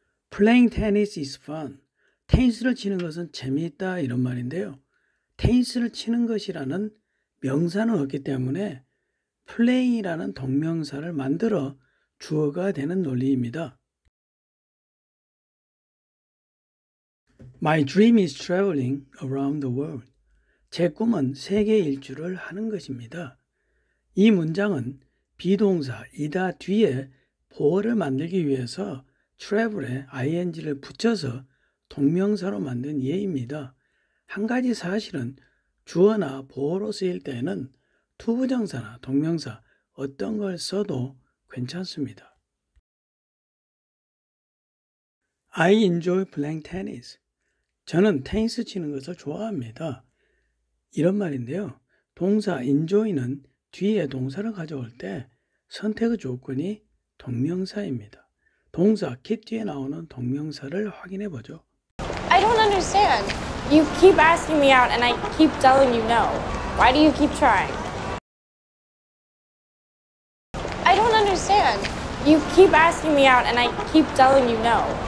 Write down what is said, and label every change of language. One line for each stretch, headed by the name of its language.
English: Playing tennis is fun.
Korean: 테니스를 치는 것은 재미있다 이런 말인데요. 테니스를 치는 것이라는 명사는 없기 때문에 play라는 동명사를 만들어 주어가 되는 논리입니다.
English: My dream is traveling around the world.
Korean: 제 꿈은 세계 일주를 하는 것입니다. 이 문장은 비동사 이다 뒤에 보어를 만들기 위해서 travel에 ing를 붙여서 동명사로 만든 예입니다. 한 가지 사실은 주어나 보어로 쓰일 때에는 투부정사나 동명사 어떤 걸 써도 괜찮습니다.
English: I enjoy playing tennis.
Korean: 저는 테니스 치는 것을 좋아합니다. 이런 말인데요. 동사 enjoy는 뒤에 동사를 가져올 때 선택의 조건이 동명사입니다. 동사 keep 뒤에 나오는 동명사를 확인해 보죠.
English: I don't understand. You keep asking me out and I keep telling you no. Why do you keep trying? I don't understand. You keep asking me out and I keep telling you no.